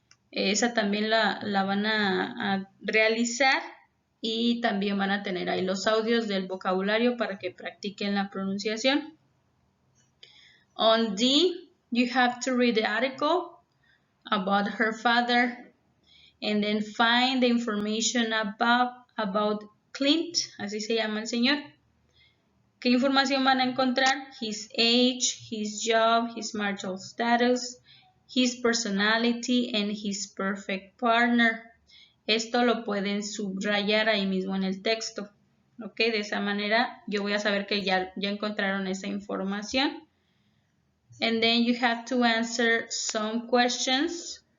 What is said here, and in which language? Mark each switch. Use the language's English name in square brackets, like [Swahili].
[Spanish] Esa también la van a realizar y también van a tener ahí los audios del vocabulario para que practiquen la pronunciación. [English] On D, you have to read the article about her father and then find the information about Clint, [Spanish] así se llama el señor. ¿Qué información van a encontrar? [English] His age, his job, his marital status, his personality, and his perfect partner. [Spanish] Esto lo pueden subrayar ahí mismo en el texto. ¿Ok? De esa manera yo voy a saber que ya encontraron esa información. [English] And then you have to answer some questions.